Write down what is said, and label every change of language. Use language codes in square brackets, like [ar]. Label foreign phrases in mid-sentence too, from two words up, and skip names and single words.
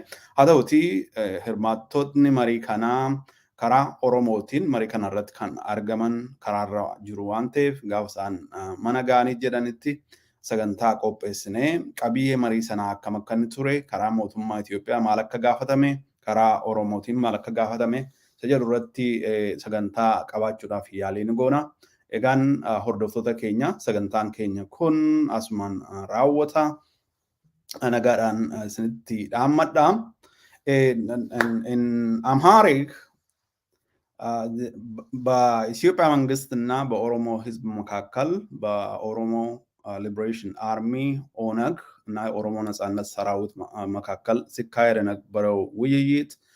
[om] Haa ta'uti hirmaattotni marii kanaa karaa Oromootiin marii kanarratti kan argaman karaarra jiru waan ta'eef gaafa isaan mana ga'anii jedhanitti sagantaa qopheessinee qabiyyee marii sanaa akkam akka inni ture, karaa mootummaa Itoophiyaa maal akka gaafatame, karaa Oromootiin maal akka gaafatame isa jedhu irratti sagantaa qabaachuudhaaf yaaliin goona. Egaan hordoftoota keenya sagantaan keenya kun asumaan raawwata. Nagaadhaan isinitti dhaammadha. [en] In Amharic [am] በኢትዮጵያ መንግስትና በኦሮሞ ህዝብ መካከል በኦሮሞ ሊበሬሽን አርሚ ኦነግ እና የኦሮሞ ነጻነት ሰራዊት መካከል ሲካሄድ የነበረው ውይይት